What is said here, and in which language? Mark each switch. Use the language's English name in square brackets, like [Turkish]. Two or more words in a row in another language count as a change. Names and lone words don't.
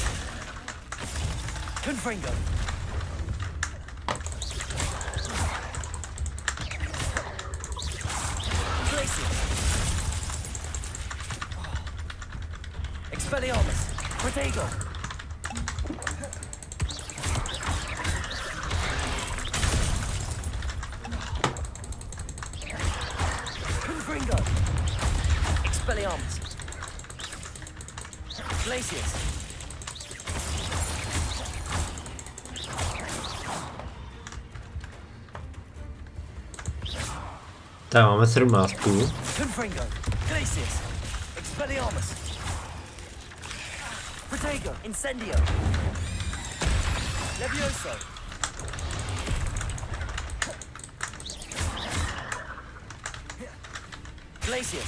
[Czech] Confringo. Expelliarmus. Protego. Confringo. Expelliarmus. Glacius. Tak máme 17 půl. Confringo. Glacius. Expelliarmus. Protego. Incendio. Levioso. Glacius.